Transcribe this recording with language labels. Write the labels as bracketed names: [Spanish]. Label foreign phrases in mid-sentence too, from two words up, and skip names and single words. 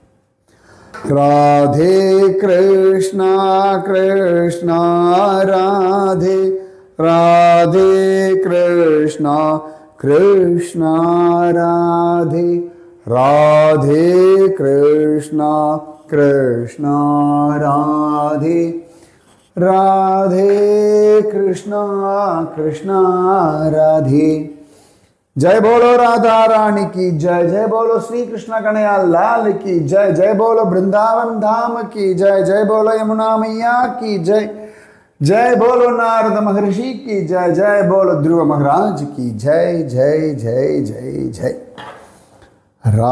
[Hindi] ராதே கிருஷ்ணா கிருஷ்ணா ராதே, ராதே கிருஷ்ணா கிருஷ்ணா ராதே, ராதே கிருஷ்ணா கிருஷ்ணா ராதே, ராதே கிருஷ்ணா கிருஷ்ணா ராधे. जय बोलो राधा रानी की जय, जय बोलो श्री कृष्ण कन्हैया लाल की जय, जय बोलो वृंदावन धाम की जय, जय बोलो यमुना मैया की जय, जय बोलो नारद महर्षि की जय, जय बोलो ध्रुव महाराज की जय, जय जय जय जय.